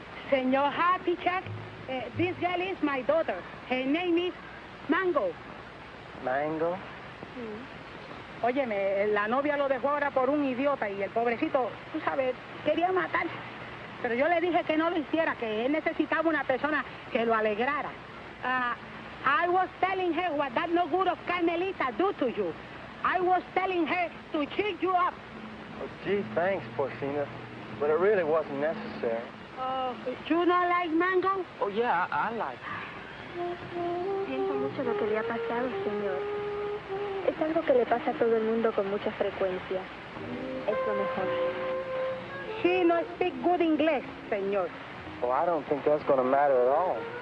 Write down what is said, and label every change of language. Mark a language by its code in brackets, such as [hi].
[en] Senor Happy Chuck, this girl is my daughter. Her name is Mango. Mango? [es] Óyeme, la novia lo dejó ahora por un idiota y el pobrecito, tú sabes, quería matarse. Pero yo le dije que no lo hiciera, que él necesitaba una persona que lo alegrara. [en] I was telling her what that no good of Carmelita do to you. I was telling her to cheer you up. Oh, gee, thanks, Porcina. But it really wasn't necessary. You don't like Mango? Oh, yeah, I like [es] Siento mucho lo que le ha pasado, señor. Es algo que le pasa a todo el mundo con mucha frecuencia. Es lo mejor. [en] She no speak good English, señor. Well, I don't think that's going to matter at all.